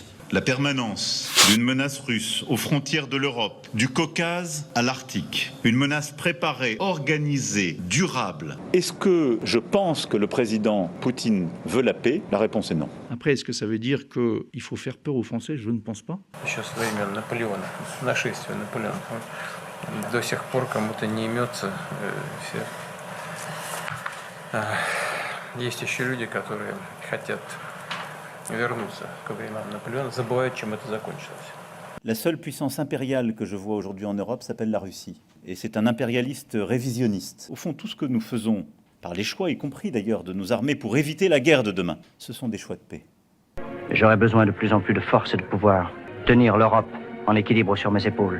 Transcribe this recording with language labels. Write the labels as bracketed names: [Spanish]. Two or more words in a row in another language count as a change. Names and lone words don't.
[French] La permanence d'une menace russe aux frontières de l'Europe, du Caucase à l'Arctique. Une menace préparée, organisée, durable. Est-ce que je pense que le président Poutine veut la paix ? La réponse est non. Après, est-ce que ça veut dire qu'il faut faire peur aux Français ? Je ne pense pas. [Russian] Еще со времен Наполеона, нашествия Наполеона. До сих пор кому-то не имется все. Есть еще люди, которые хотят вернуться к временам Наполеона, забывают, чем это закончилось. [French] La seule puissance impériale que je vois aujourd'hui en Europe s'appelle la Russie. Et c'est un impérialiste révisionniste. Au fond, tout ce que nous faisons, par les choix, y compris d'ailleurs de nos armées, pour éviter la guerre de demain, ce sont des choix de paix. J'aurai besoin de plus en plus de force et de pouvoir tenir l'Europe en équilibre sur mes épaules.